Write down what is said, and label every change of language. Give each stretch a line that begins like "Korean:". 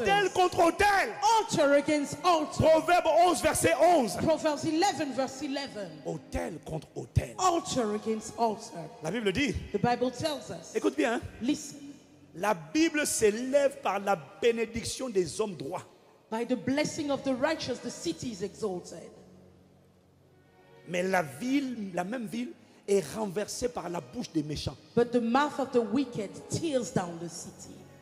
French: Autel contre autel.
English: Altar against altar.
French: Proverbe 11, verset 11.
English: Proverbs 11 verse 11.
French: Autel contre autel.
English: Altar against altar.
French: La Bible dit,
English: The Bible tells us.
French: écoute bien, hein,
English: Listen.
French: la Bible s'élève par la bénédiction des hommes droits.
English: By the blessing of the righteous, the city is exalted.
French: Mais la ville, la même ville, est renversée par la bouche des méchants.
English: But the mouth of the wicked tears down the city.